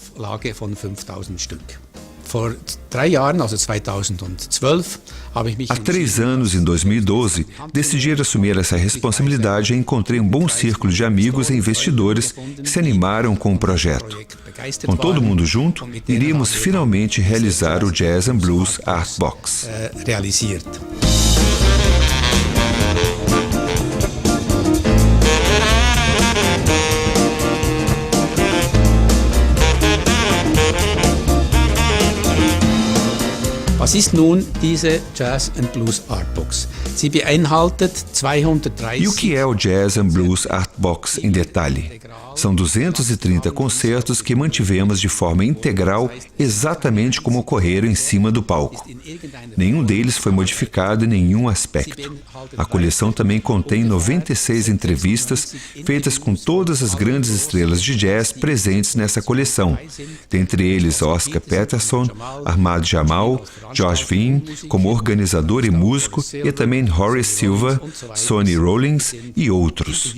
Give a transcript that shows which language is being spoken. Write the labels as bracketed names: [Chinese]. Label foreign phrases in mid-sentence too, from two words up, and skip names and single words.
[Portuguese] Há 3 anos, em 2012, decidi assumir essa responsabilidade e encontrei um bom círculo de amigos e investidores que se animaram com o projeto. Com todo mundo junto, iríamos finalmente realizar o Jazz and Blues Art Box. [German] Was ist nun diese Jazz and Blues Art Box? Sie beinhaltet 230... [Portuguese] E o que é o Jazz and Blues Art Box em detalhe? São 230 concertos que mantivemos de forma integral, exatamente como ocorreram em cima do palco. Nenhum deles foi modificado em nenhum aspecto. A coleção também contém 96 entrevistas feitas com todas as grandes estrelas de jazz presentes nessa coleção, dentre eles Oscar Peterson, Ahmad Jamal, George Wein, como organizador e músico, e também Horace Silver, Sonny Rollins e outros.